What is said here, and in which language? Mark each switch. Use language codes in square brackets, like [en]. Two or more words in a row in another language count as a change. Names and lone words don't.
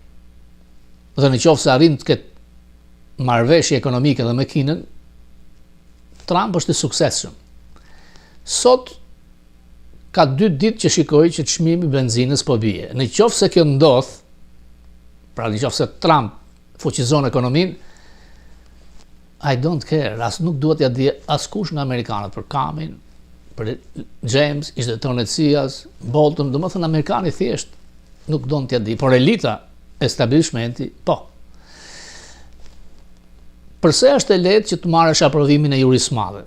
[sq] Dhe në qoftë se arrin të ketë marrëveshje ekonomike dhe me Kinën, Trump është i suksesshëm. Sot ka 2 ditë që shikoj që çmimi i benzinës po bie. Në qoftë se kjo ndodh, pra në qoftë se Trump fuqizon ekonominë, [en] I don't care, [sq] as nuk duhet ja di askush nga amerikanët për Kamin, për James, ishte tonë CIA-s, Bolton, domethënë amerikani thjesht nuk don t'ja di, por elita, establishmenti, po. Përse është e lehtë që të marrësh aprovimin e jurisë madhe?